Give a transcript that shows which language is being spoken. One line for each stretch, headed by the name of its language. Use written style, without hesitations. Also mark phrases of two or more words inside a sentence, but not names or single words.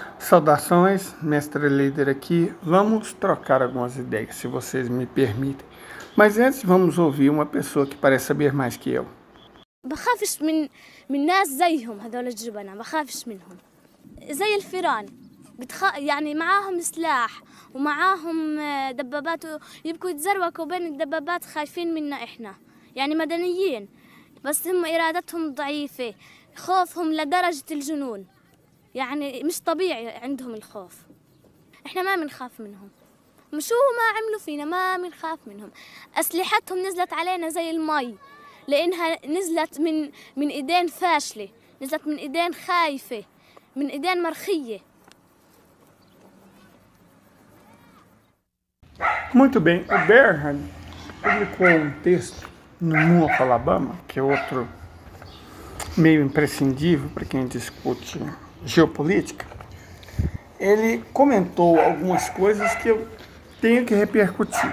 Portuguese: Saudações, mestre líder aqui. Vamos trocar algumas ideias, se vocês me permitem. Mas antes vamos ouvir uma pessoa que parece saber mais que eu.
Arabic: بخافش من ناس زيهم هذول الجبنة، بخافش منهم زي الفيران. يعني معاهم سلاح ومعاهم دبابات يبقوا يتزروكوا بين الدبابات، خايفين منا احنا، يعني مدنيين بس هم ارادتهم ضعيفة، خوفهم لدرجة الجنون، يعني مش طبيعي عندهم الخوف. احنا ما بنخاف منهم، شو ما عملوا فينا ما بنخاف منهم. اسلحتهم نزلت علينا زي المي، لانها نزلت من ايدين فاشلة، نزلت من ايدين خايفة، من ايدين مرخية.
Portuguese: Muito bem, o Bernhard publicou um texto no New of Alabama, que é outro meio imprescindível para quem discute geopolítica. Ele comentou algumas coisas que eu tenho que repercutir.